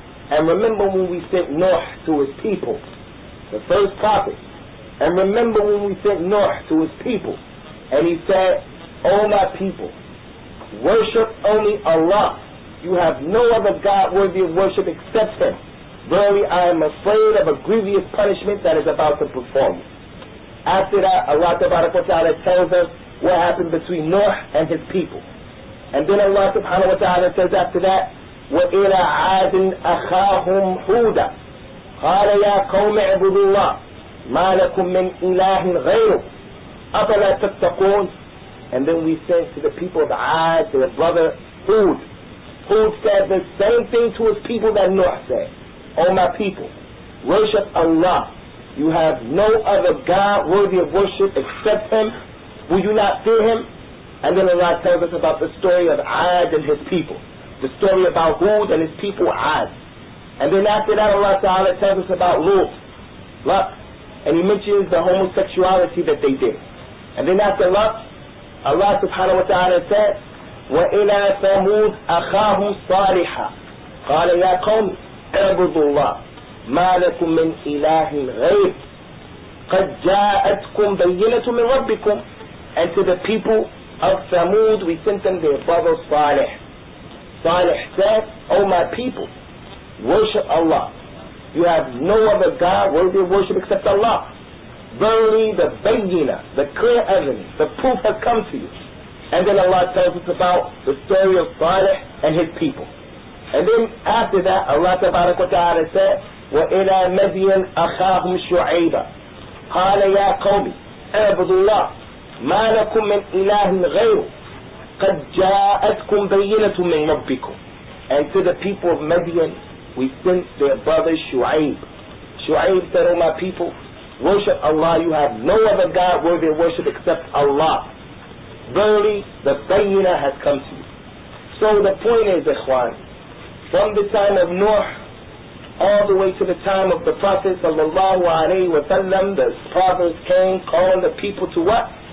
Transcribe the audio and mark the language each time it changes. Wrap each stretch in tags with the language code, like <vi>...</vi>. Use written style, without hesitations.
<en>And remember when we sent Noah to his people, the first prophet, and remember when we sent Noah to his people, and he said, O my people, worship only Allah. You have no other God worthy of worship except Him. Verily, I am afraid of a grievous punishment that is about to befall you. After that, Allah Ta'ala tells us what happened between Noah and his people. And then Allah Subhanahu wa Ta'ala says after that,</en> <ar>وَإِلَىٰ عَادٍ أَخَاهُمْ هُودًا قَالَ يَا قَوْمِ اعْبُدُوا اللَّهَ مَا لَكُم مِّنْ إِلَٰهٍ غَيْرُهُ أَفَلَا تَتَّقُونَ.</ar> <en>And then we sent to the people of Aad, to their brother Hud. Hud said the same thing to his people that Noah said. O my people, worship Allah. You have no other God worthy of worship except Him. Will you not fear Him? And then Allah tells us about the story of Ad and his people. The story about Hud and his people, Ad. And then after that, Allah Ta'ala tells us about Lut. And He mentions the homosexuality that they did. And then after Lut, Allah Subhanahu wa Ta'ala said,</en> <ar>وَإِلَى ثَمُودَ أَخَاهُمْ صَالِحًا قَالَ يَا قَوْمِ اعْبُدُوا اللَّهَ مَا لَكُمْ مِنْ إِلَهٍ غَيْرِهِ قَدْ جَاءَتْكُمْ بَيِّنَةٌ مِنْ رَبِّكُمْ.</ar> <en>And to the people of Thamud, we sent them their brother Salih. Salih said, O my people, worship Allah. You have no other God worthy of worship except Allah. Verily the bayyina, the clear evidence, the proof has come to you. And then Allah tells us about the story of Salih and his people. And then after that, Allah Ta'ala said,</en> <ar>وَإِلَى مَدْيَنَ أَخَاهُمْ شُعَيْبًا قَالَ يَا قَوْمِ اعْبُدُوا اللَّهَ مَا لَكُمْ مِنْ إِلَهٍ غَيْرُهُ قَدْ جَاءَتْكُمْ بَيِّنَةٌ مِنْ رَبِّكُمْ.</ar> <en>And to the people of Madian, we sent their brother Shu'aib. Shu'aib said, O my people, worship Allah. You have no other God worthy of worship except Allah. Verily, the bayyinah has come to you. So the point is, Ikhwan, from the time of Nuh all the way to the time of the Prophet sallallahu alaihi wasallam, the prophets came calling the people to what?</en>